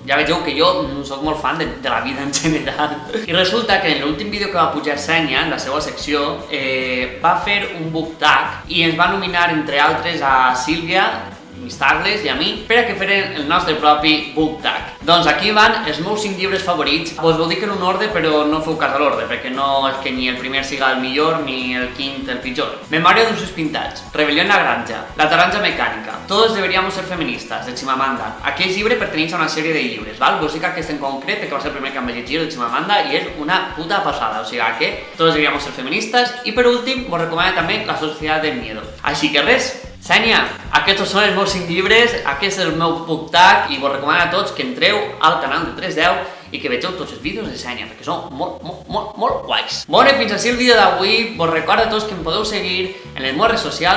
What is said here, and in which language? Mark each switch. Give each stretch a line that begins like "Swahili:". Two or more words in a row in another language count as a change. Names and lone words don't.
Catalan: Ja vegeu que jo soc molt fan de la vida en general. I resulta que en l'últim vídeo que va pujar Sènia, en la seva secció, va fer un
English: book tag
Catalan: i ens va nominar, entre altres, a Sílvia, Mistagles i a mi, per a que feren el nostre propi book tag. Doncs aquí van els meus 5 llibres favorits. Vos ho dic en un ordre, però no feu cas a l'ordre, perquè no és que ni el primer siga el millor ni el quint el pitjor. Memòria d'usos pintats, Rebel·lió en la granja, La taronja mecànica, Todos deberíamos ser feministas, de Chimamanda. Aquest llibre perteneix a una sèrie de llibres, val? Vos dic aquest en concret, perquè va ser el primer que em vaig llegir de Chimamanda i és una puta passada, o sigui que Todos deberíamos ser feministas. I per últim, vos recomano també La societat del miedo. Així que res, Sènia, aquests són els meus 5 llibres, aquest és el meu
English: book tag
Catalan: i vos recomano a tots que entreu al canal de 310 i que vegeu tots els vídeos de Sènia, perquè són molt guais. Bueno, fins així el vídeo d'avui. Vos recordo a tots que em podeu seguir en les meves redes socials.